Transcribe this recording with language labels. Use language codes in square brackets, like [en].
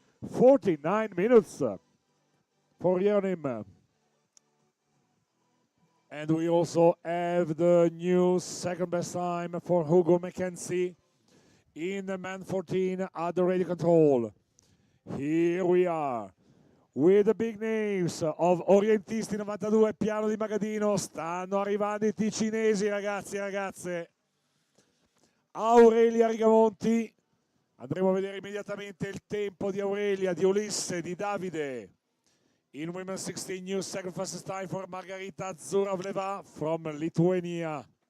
[en] 49 minutes for Jeronim. And we also have the new second best time for Hugo Mackenzie in men 14 at the radio control. Here we are. With the big names of [it] Orientisti 92 Piano di Magadino, stanno arrivando i ticinesi, ragazzi e ragazze. Aurelia Rigamonti, andremo a vedere immediatamente il tempo di Aurelia, di Ulisse, di Davide. [en] In women's 16, new second fastest time for Margarita Zuravleva from Lithuania.